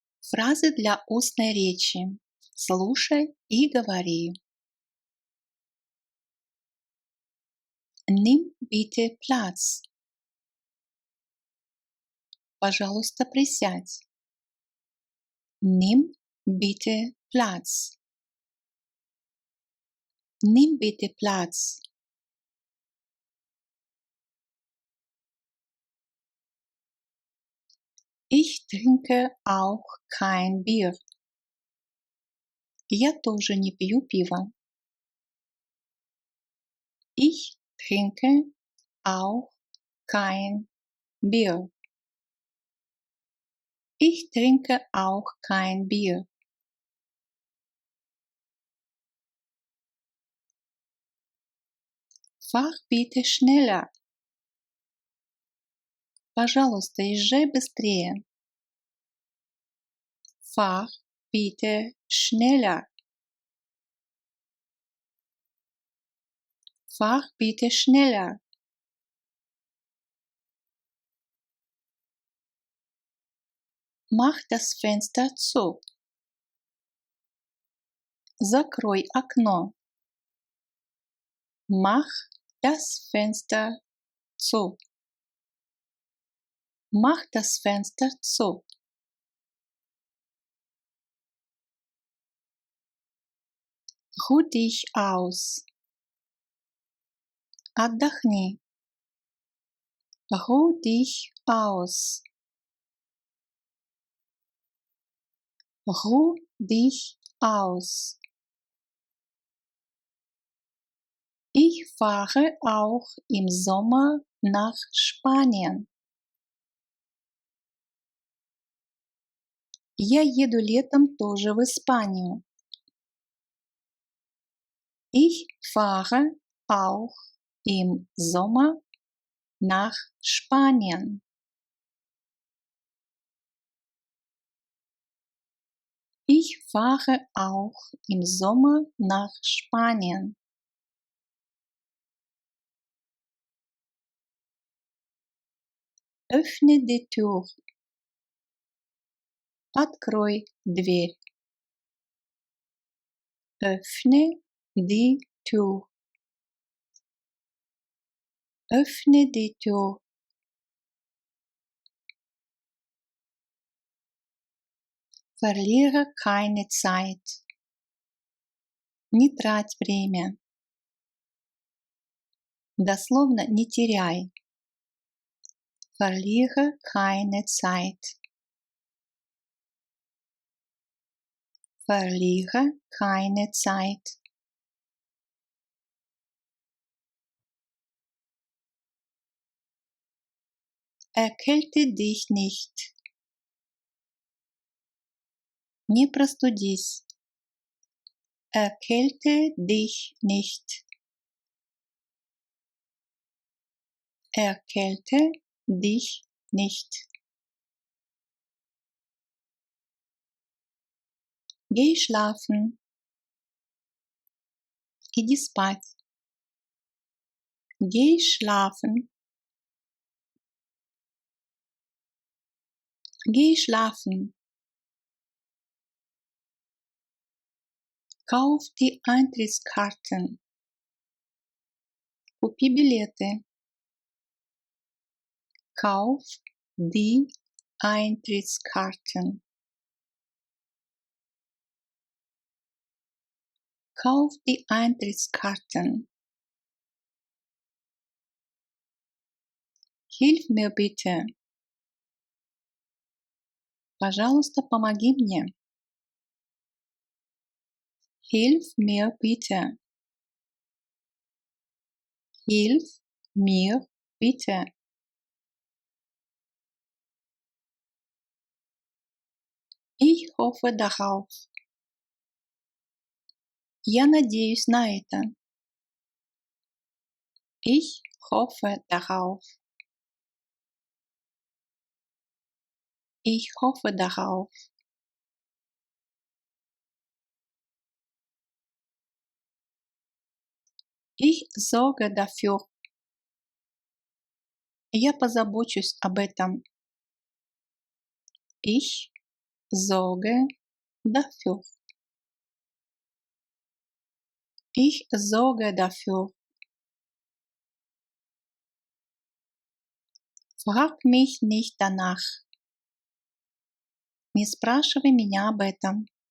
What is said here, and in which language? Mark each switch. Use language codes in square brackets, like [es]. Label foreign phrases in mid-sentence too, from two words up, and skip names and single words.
[ru] Фразы для устной речи. Слушай и говори. [de] Nimm bitte Platz. [ru] Пожалуйста, присядь. [de] Nimm bitte Platz. Nimm bitte Platz. Ich trinke auch kein Bier. [ru] Я тоже не пью пиво. [de] Ich trinke auch kein Bier. Ich trinke auch kein Bier. Fahr bitte schneller. [ru] Пожалуйста, езжай быстрее. [de] Fahr bitte schneller. Fahr bitte schneller. Mach das Fenster zu. [ru] Закрой окно. [de] Mach das Fenster zu. Mach das Fenster zu. Ruh dich aus. Отдохни. Ruh dich aus. Ruh dich aus. Ich fahre auch im Sommer nach Spanien. [ru] Я еду летом тоже в Испанию. [de] Ich fahre auch im Sommer nach Spanien. Ich fahre auch im Sommer nach Spanien. Öffne die Tür. [ru] Открой дверь. [de] Öffne die Tür. Öffne die Tür. Verliere keine Zeit. [ru] Не трать время. Дословно не теряй. [de] Verliere keine Zeit. Verliere keine Zeit. Erkälte dich nicht. [ru] Не простудись. [de] Erkälte dich nicht. Erkälte dich nicht. Geh schlafen. [ru] Иди спать. [de] Geh schlafen. Geh schlafen. Kauf die Eintrittskarten. [ru] Купи билеты. [de] Kauf die Eintrittskarten. Kauf die Eintrittskarten. Hilf mir bitte. [ru] Пожалуйста, помоги мне. [de] Hilf mir bitte. Hilf mir bitte. Ich hoffe darauf. [ru] Я надеюсь на это. [de] Ich hoffe darauf. Ich hoffe darauf. Ich sorge dafür. [ru] Я позабочусь об этом. [de] Ich sorge dafür. Ich sorge dafür. Frag mich nicht danach. [ru] Не спрашивай меня об этом.